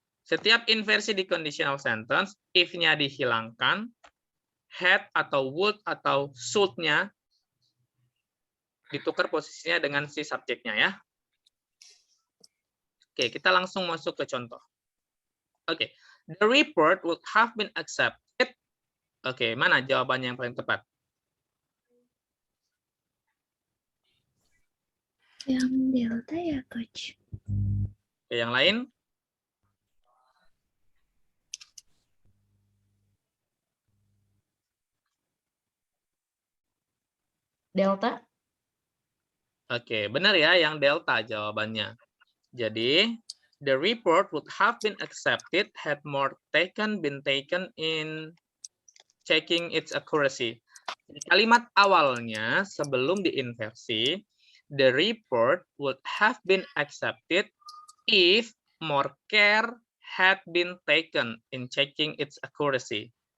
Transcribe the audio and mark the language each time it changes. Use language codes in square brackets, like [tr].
[id] Setiap inversi di conditional sentence, if-nya dihilangkan, had atau would atau should-nya ditukar posisinya dengan si subjeknya ya. Oke, kita langsung masuk ke contoh. [en] Oke, the report would have been accepted. [id] Oke, mana jawabannya yang paling tepat? Yang delta ya, Coach. Oke, yang lain? Delta. Oke, benar ya yang delta jawabannya. [en] Jadi, the report would have been accepted had more been taken in checking its accuracy. [id] Kalimat awalnya sebelum diinversi, [en] the report would have been accepted if more care had been taken in checking its accuracy.